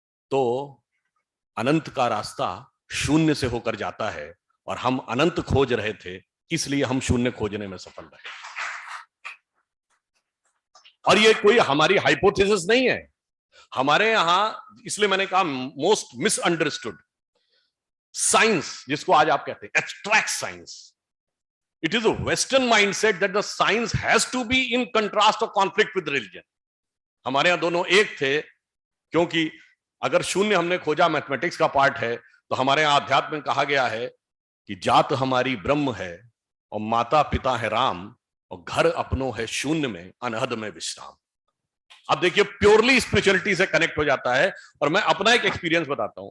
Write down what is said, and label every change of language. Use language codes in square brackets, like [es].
[hi] तो अनंत का रास्ता शून्य से होकर जाता है, और हम अनंत खोज रहे थे, इसलिए हम शून्य खोजने में सफल रहे. और ये कोई हमारी हाइपोथेसिस नहीं है. हमारे यहां, इसलिए मैंने कहा मोस्ट मिसअंडरस्टूड साइंस, जिसको आज आप कहते हैं abstract science. [en] It is a Western mindset that the science has to be in contrast or conflict with religion. [hi] हमारे यहाँ दोनों एक थे, क्योंकि अगर शून्य हमने खोजा, मैथमेटिक्स का पार्ट है, तो हमारे यहाँ अध्यात्म में कहा गया है कि जात हमारी ब्रह्म है और माता पिता है राम, और घर अपनों है शून्य में अनहद में विश्राम. अब देखिए, प्योरली स्पिरिचुअलिटी से कनेक्ट हो जाता है. और मैं अपना एक एक्सपीरियंस बताता हूं.